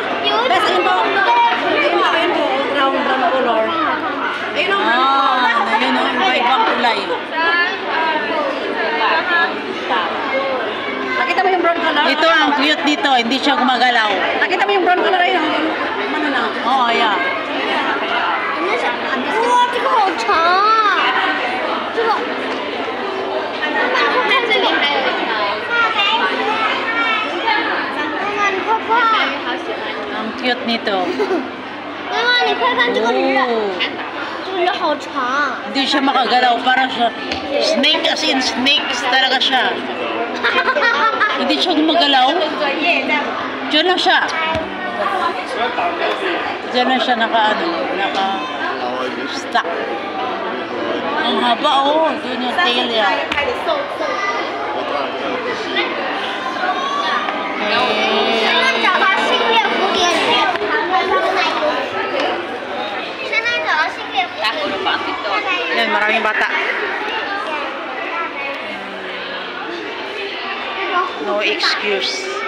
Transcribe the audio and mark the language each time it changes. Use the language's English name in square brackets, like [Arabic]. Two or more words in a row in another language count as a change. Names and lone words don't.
[Filipino] Bes, ayun po. Ayun po. [English] Brown color. [Filipino] Ayun o. Ayun o, iba-ibang kulay. Nakita mo yung [English] brown color? [Filipino] Ito ang cute dito, hindi siya gumagalaw. Nakita mo yung [English] brown color [Filipino] ayun? Ano na? Oo, [English] yeah. [Chinese] 哇，这个好长啊！这个，看这里还有一条。妈妈，你快看！好喜欢。 [Filipino] Ang cute nito. [Chinese] 妈妈，你快看这个鱼， Oh, 这个鱼好长。 [Filipino] hindi siya makagalaw, para siya snake, [English] as in snakes [Filipino] talaga siya. Hindi siya gumagalaw. Diyan lang siya. Diyan lang siya naka-stuck. Ang haba, oh. Doon yung tail niya. [Chinese] 现在找到星月蝴蝶鱼，现在找到星月蝴蝶鱼。 [Filipino] Yan, maraming bata. [English] No excuse.